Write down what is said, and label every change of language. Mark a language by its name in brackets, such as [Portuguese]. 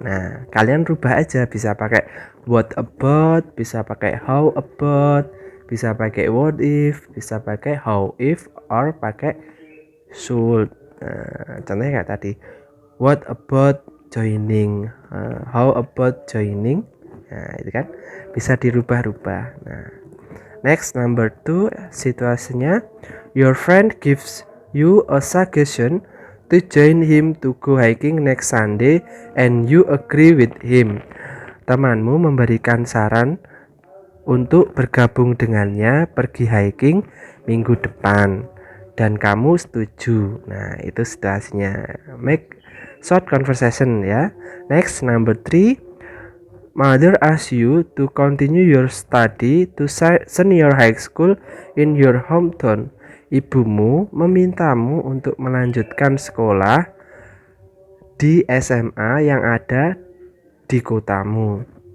[Indonesian] Nah, kalian rubah aja, bisa pakai what about, bisa pakai how about, bisa pakai what if, bisa pakai how if, or pakai should. Nah, contohnya kayak tadi, what about joining, how about joining. Nah, itu kan bisa dirubah-rubah. [English] Nah, next, number 2, situasinya your friend gives you a suggestion to join him to go hiking next Sunday and you agree with him. [Indonesian] Temanmu memberikan saran untuk bergabung dengannya pergi hiking minggu depan dan kamu setuju. Nah, itu situasinya. [English] Make short conversation [Indonesian] ya. [English] Next, number 3. Mother asks you to continue your study to senior high school in your hometown. [Indonesian] Ibumu memintamu untuk melanjutkan sekolah di SMA yang ada di kotamu.